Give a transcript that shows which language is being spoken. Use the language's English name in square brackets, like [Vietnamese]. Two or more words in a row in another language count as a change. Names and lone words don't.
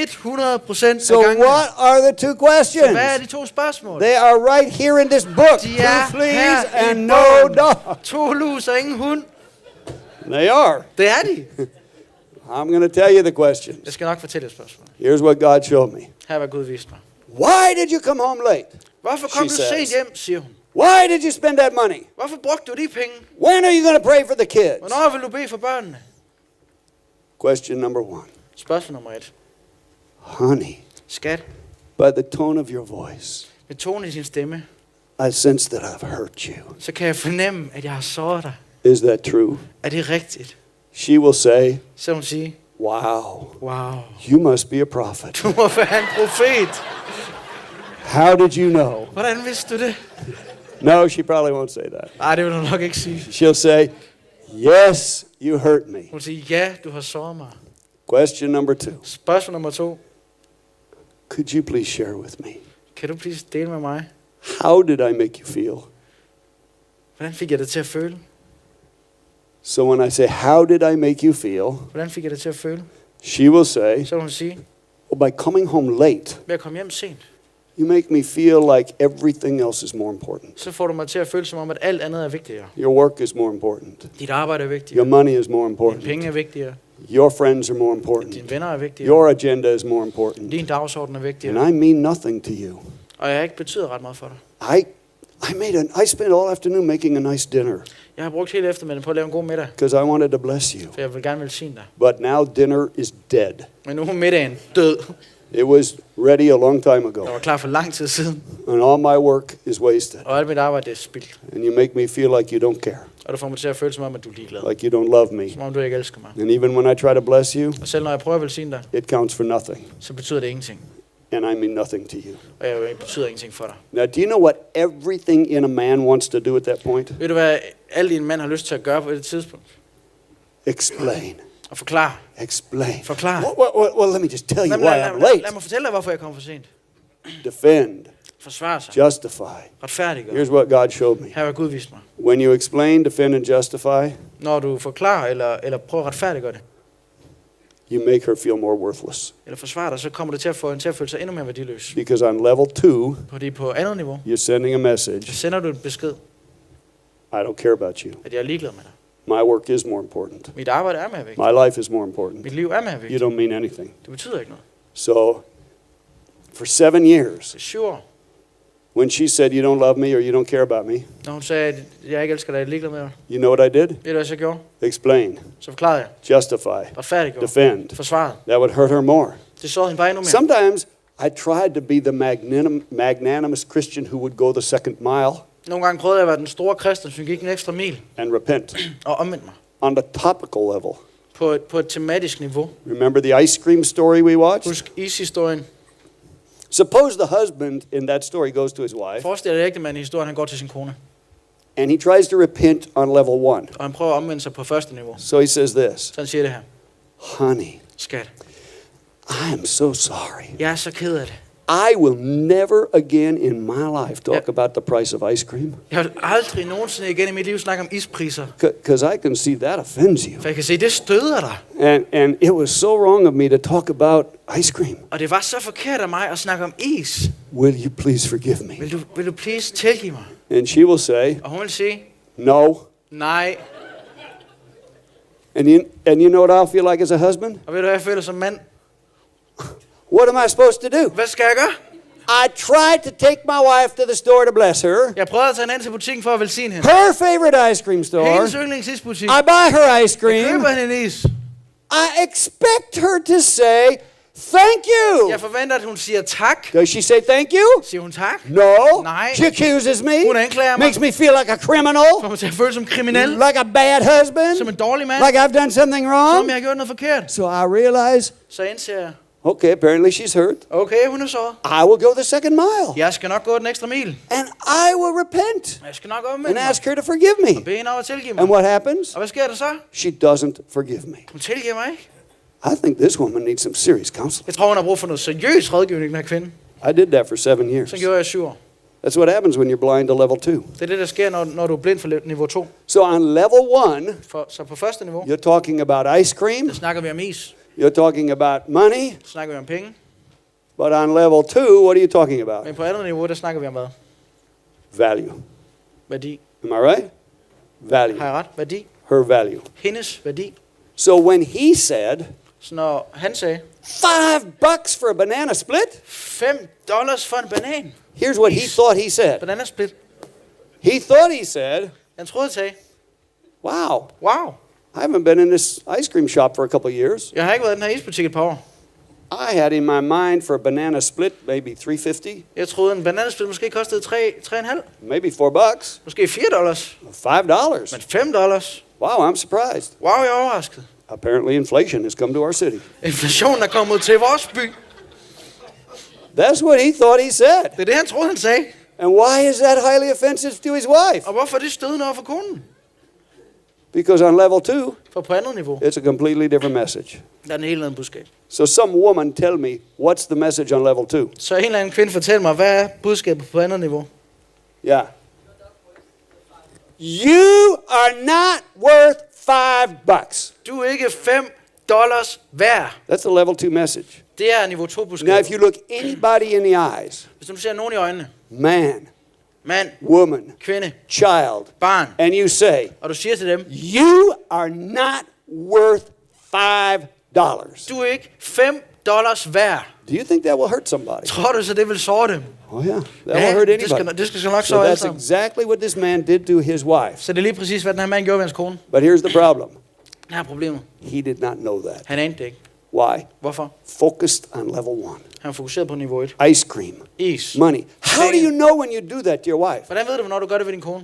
[English] 100% So [Danish] af gangene. [English] what are the 2 [Danish] Så hvad er [English] questions? [Danish] de 2 spørgsmål? [English] They are right here in this book. [Danish] De 2 er [English] fleas [Danish] her i [English] and no [Danish] bogen. [English] dog. [Danish] 2 lus og ingen hund. [English] They are. [Danish] Det er de. [English] I'm going to tell you the questions. [Danish] Jeg skal nok fortælle et spørgsmål. [English] Here's what God showed me. [Danish] Her var Gud vist mig. [English] Why did you come home late? [Danish] Hvorfor kom [English] She [Danish] du [English] says. [Danish] sent hjem, siger hun. [English] Why did you spend that money? [Danish] Hvorfor brugte du de penge? [English] When are you going to pray for the kids? [Danish] Hvornår vil du bede for børnene? [English] Question number 1. [Danish] Spørgsmål nummer 1. [English] Honey, [Danish] Skat, [English] by the tone of your voice, [Danish] med tonen i sin stemme, [English] I sense that I've hurt you. [Danish] så kan jeg fornemme, at jeg har såret dig. [English] Is that true? [Danish] Er det rigtigt? [English] She will say, [Danish] Så vil hun sige, [English] wow, [Danish] wow, [English] you must be a prophet. [Danish] du må være en profet. [English] How did you know? [Danish] Hvordan vidste du det? [English] No, she probably won't say that. [Danish] Nej, det vil hun nok ikke sige. [English] She'll say, yes, you hurt me. [Danish] Hun siger, ja, du har såret mig. [English] Question number 2. [Danish] Spørgsmål nummer 2. [English] Could you please share with me? [Danish] Kan du please dele med mig? [English] How did I make you feel? [Danish] Hvordan fik jeg det til at føle? [English] So when I say, how did I make you feel? [Danish] Hvordan fik jeg det til at føle? [English] She will say, [Danish] Så vil hun sige, [English] well, by coming home late, [Danish] ved at komme hjem sent, [English] you make me feel like everything else is more important. [Danish] så får du mig til at føle som om, at alt andet er vigtigere. [English] Your work is more important. [Danish] Dit arbejde er [English] Your [Danish] vigtigere. [English] money is more [Danish] Dine [English] important. [Danish] penge er vigtigere. [English] Your friends are more important. [Danish] Dine venner er vigtigere. [English] Your agenda is more important. [Danish] Din dagsorden er vigtigere. [English] And I mean nothing to you. [Danish] Og jeg ikke betyder ret meget for dig. [English] I spent all afternoon making a nice dinner [Danish] Jeg har brugt hele eftermiddagen på at lave en god middag, [English] because I wanted to bless you. [Danish] for jeg vil gerne velsigne dig. [English] But now dinner is dead. [Danish] Men nu er middagen død. [English] It was ready a long time ago. [Danish] Jeg var klar for lang tid siden, [English] And all my work is wasted. [Danish] og alt mit arbejde er spildt. [English] And you make me feel like you don't care. [Danish] Og du får mig til at føle som om, at du er ligeglad. [English] Like you don't love me. [Danish] Som om du ikke elsker mig. [English] And even when I try to bless you, [Danish] Og selv når jeg prøver at velsigne dig, [English] it counts for nothing. [Danish] så betyder det ingenting. [English] And I mean nothing to you. [Danish] Og jeg betyder ingenting for dig. [English] Now, do you know what everything in a man wants to do at that point? [Danish] Ved du, hvad alt din mand har lyst til at gøre på det tidspunkt? [English] Explain. [Danish] Og forklare. [English] Explain. [Danish] Forklar. [English] Well, let me just tell you why I'm late. [Danish] Lad mig fortælle dig, hvorfor jeg kom for sent. [English] Defend. [Danish] Forsvare sig. [English] Justify. [Danish] Retfærdiggør. [English] Here's what God showed me. [Danish] Her har Gud vist mig. [English] When you explain, defend, and justify, [Danish] Når du forklarer eller prøver at retfærdiggøre det, [English] you make her feel more worthless. [Danish] eller forsvarer dig, så kommer det til at få hende til at føle sig endnu mere værdiløs. [English] Because on level 2, [Danish] Fordi på andet niveau, [English] you're sending a message, [Danish] så sender du en besked, [English] I don't care about you. [Danish] at jeg er ligeglad med dig. [English] My work is more important. [Danish] Mit arbejde er mere vigtigt. [English] My life is more important. [Danish] Mit liv er mere [English] You [Danish] vigtigt. [English] don't mean anything. [Danish] Det betyder ikke noget. [English] So, for 7 years, [Danish] Det er 7 år. [English] when she said, you don't love me or you don't care about me, [Danish] Når hun sagde, at jeg ikke elsker dig, jeg er ligeglad med dig. [English] you know what I did? [Danish] Ved du, hvad jeg så gjorde? [English] Explain, [Danish] Så forklarede jeg. [English] justify, [Danish] Retfærdiggjorde. [English] defend. [Danish] Forsvaret. [English] That would hurt her more. [Danish] Det sårede hende bare endnu mere. [English] Sometimes I tried to be the magnanimous Christian who would go the second mile [Danish] Nogle gange prøvede jeg at være den store kristen, som gik en ekstra mil [English] and repent. [Danish] og omvendte mig. [English] On the topical level, [Danish] På et tematisk niveau. [English] remember the ice cream story we watched? [Danish] Husk is-historien. [English] Suppose the husband in that story goes to his wife [Danish] Forestil dig ægtemanden i historien, han går til sin kone. [English] and he tries to repent on level 1. [Danish] Og han prøver at omvende sig på første niveau. [English] So he says this, [Danish] Så han siger det her. [English] honey, [Danish] Skat, [English] I am so sorry. [Danish] jeg er så ked af det. [English] I will never again in my life talk about the price of ice cream [Danish] Jeg vil aldrig nogensinde igen i mit liv snakke om ispriser. [English] because I can see that offends you. [Danish] For jeg kan se, det støder dig. [English] And it was so wrong of me to talk about ice cream. [Danish] Og det var så forkert af mig at snakke om is. [English] Will you please forgive me? [Danish] Vil du please tilgive mig? [English] And she will say, [Danish] Og hun vil sige, [English] no. [Danish] nej. [English] And you know what I'll feel like as a husband? [Danish] Og ved du, hvad jeg føler som mand? [English] What am I supposed to do? [Danish] Hvad skal jeg gøre? [English] I tried to take my wife to the store to bless her. [Danish] Jeg prøvede at tage hende ind til butikken for at velsigne hende. [English] Her favorite ice cream store. [Danish] Hendes yndlingsisbutik. [English] I buy her ice [Danish] Jeg køber [English] cream. [Danish] hende en is. [English] I expect her to say, thank you. [Danish] Jeg forventer, at hun siger tak. [English] Does she say thank you? [Danish] Siger hun tak? [English] No. [Danish] Nej. [English] She accuses me. [Danish] Hun anklager mig. [English] Makes me feel like a criminal. [Danish] Får mig til at føle som kriminel. [English] Like a bad [Danish] Som [English] husband. [Danish] en dårlig mand. [English] Like I've done something [Danish] Som [English] wrong. [Danish] jeg har gjort noget forkert. [English] So I realize, [Danish] Så indser jeg, [English] okay, apparently she's hurt. [Danish] okay, hun er såret. [English] I will go the second mile. [Danish] Jeg skal nok gå den ekstra mil. [English] And I will repent [Danish] Jeg skal nok [English] and [Danish] omvende mig. [English] ask her to forgive me. [Danish] Bede hende om at tilgive mig. [English] And what happens? [Danish] Og hvad sker der så? [English] She doesn't forgive me. [Danish] Hun tilgiver mig ikke. [English] I think this woman needs some serious counseling. [Danish] Jeg tror, hun har brug for noget seriøs rådgivning, den her kvinde. [English] I did that for 7 years. [Danish] Så gjorde jeg 7 år. [English] That's what happens when you're blind to level 2. [Danish] Det er det, der sker, når du er blind for niveau 2. [English] So on level 1, [Danish] Så på første niveau, [English] you're talking about ice cream. [Danish] der snakker vi om is. [English] You're talking about money. [Danish] Der snakker vi om penge. [English] But on level 2, what are you talking about? [Danish] Men på andet niveau, der snakker vi om hvad? [English] Value. [Danish] Værdi. [English] Am I right? Value. [Danish] Har jeg ret? Værdi. [English] Her value. [Danish] Hendes værdi. [English] So when he said, [Danish] Så når han sagde, [English] $5 for a banana split, [Danish] $5 for en banan. [English] here's what he thought he said. [Danish] Bananasplit. [English] He thought he said, [Danish] Han troede, han sagde, [English] wow, [Danish] wow, [English] I haven't been in this ice cream shop for a couple of years. [Danish] jeg har ikke været i den her isbutik et par år. [English] I had in my mind for a banana split, maybe $3.50, [Danish] Jeg troede, en banansplit måske kostede 3,5. [English] maybe $4, [Danish] Måske $4. [English] $5. [Danish] Men $5. [English] Wow, I'm surprised. [Danish] Wow, jeg er overrasket. [English] Apparently inflation has come to our city. [Danish] Inflationen er kommet til vores by. [English] That's what he thought he said. [Danish] Det er det, han troede, han sagde. [English] And why is that highly offensive to his wife? [Danish] Og hvorfor er det stødende over for konen? [English] Because on level 2, [Danish] For på andet niveau, [English] it's a completely different message. [Danish] der er en helt anden budskab. [English] So some woman tell me, what's the message on level 2? [Danish] Så en eller anden kvinde fortæller mig, hvad er budskabet på andet niveau? [English] Yeah. You are not worth $5. [Danish] Du er ikke $5 værd. [English] That's the level 2 message. [Danish] Det er niveau 2 [English] Now, [Danish] budskab. [English] if you look anybody in the eyes, [Danish] Hvis du ser nogen i øjnene, [English] man, [Danish] mand, [English] woman, [Danish] kvinde, [English] child, [Danish] barn, [English] and you say, [Danish] og du siger til dem, [English] you are not worth $5. [Danish] du er ikke $5 værd. [English] Do you think that will hurt somebody? [Danish] Tror du så, det vil såre dem? [English] Oh yeah, that will hurt [Danish] det [English] anybody. [Danish] skal nok [English] So [Danish] såre alle [English] that's [Danish] sammen. [English] exactly what this man did to his wife. [Danish] Så det er lige præcis, hvad den her mand gjorde ved hans kone. [English] But here's the problem. [Danish] Her er problemet. [English] He did not know that. [Danish] Han anede det ikke. [English] Why? [Danish] Hvorfor? [English] Focused on level 1. [Danish] Han var fokuseret på niveau 1. [English] Ice cream, [Danish] Is. [English] money. How do you know when you do that to your wife? [Danish] Hvordan ved du, hvornår du gør det ved din kone?